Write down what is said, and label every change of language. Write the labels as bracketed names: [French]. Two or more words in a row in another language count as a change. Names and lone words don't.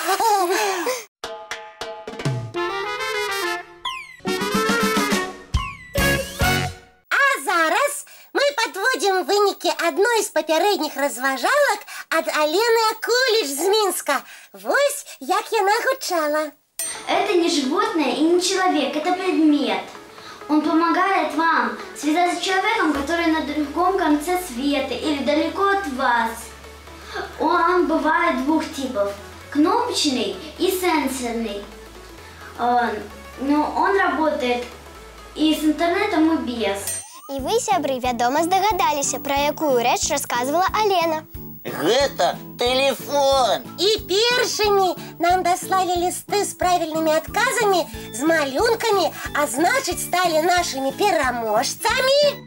[Belarusian] А зараз мы подводим вынікі адной з папярэдніх разважалак ад Алены Акуліч з Мінска. Вось як яна гучала. [Russian] Это не животное и не человек, это предмет. Он помогает вам связаться с человеком, который на другом конце света или далеко от вас. Он бывает двух типов: кнопочный и сенсорный. Но он работает и с интернетом, и без. [Belarusian] І вы, сябры, вядома здагадаліся, пра якую рэч расказвала Алена. Гэта телефон. І першымі нам даслалі лісты з правільнымі адказамі, з малюнкамі, а значыць, сталі нашымі пераможцамі.